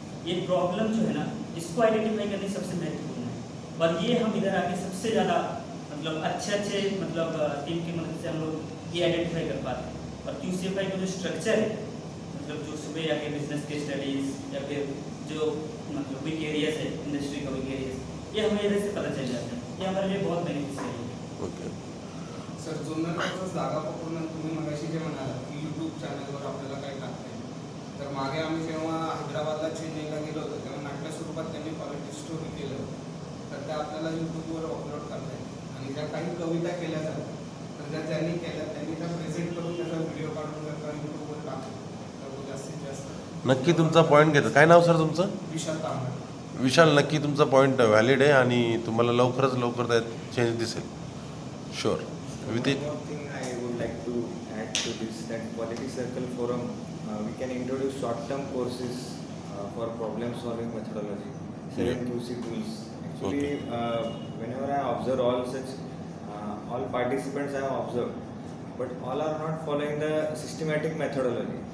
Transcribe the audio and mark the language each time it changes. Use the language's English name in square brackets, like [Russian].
[Hindi] ये प्रॉब्लम जो है ना इसको आइडेंटिफाई करने सबसे महत्वपूर्ण है, और ये हम इधर आके सबसे ज़्यादा मतलब अच्छे मतलब टीम की मदद से हम लोग ये आइडेंटिफाई कर पाते हैं. और QCFI का जो स्ट्रक्चर है मतलब जो सुबह आके बिजनेस के स्टडीज़ या फिर जो मतलब वीक एरियाज है इंडस्ट्री का वीक एरियाज ये हमें इधर से पता चल जाता है. ये हमारे लिए बहुत बेनिफिशियल है. ओके. [Marathi] सर जुन्नरपासून जागा पकडून तुम्ही मगाशी जे म्हणाला की यूट्यूब चॅनलवर आपल्याला काय टाकता येईल, तर मागे आम्ही जेव्हा हैदराबादला चेन्नईला गेलो होतो तेव्हा नाट्य स्वरूपात त्यांनी क्वालिटी स्टोरी केलं होतं, तर त्या आपल्याला यूट्यूबवर अपलोड करता येईल. आणि ज्या काही कविता केल्या जातात तर ज्या त्यांनी केल्या त्यांनी त्या प्रेझेंट करून त्याचा व्हिडिओ काढून जर का यूट्यूबवर टाकलं तर तो जास्तीत जास्त. नक्की तुमचा पॉईंट घेतो. काय नाव सर तुमचं? विशाल तांबडे. विशाल, नक्की तुमचा पॉईंट व्हॅलिड आहे आणि तुम्हाला लवकरच लवकर त्यात चेंज दिसेल. [English] Sure. With it. One thing I would like to add to this, that Quality Circle Forum, we can introduce short-term courses for problem-solving methodology, selling QC tools. Actually, whenever I observe all participants I have observed, but all are not following the systematic methodology.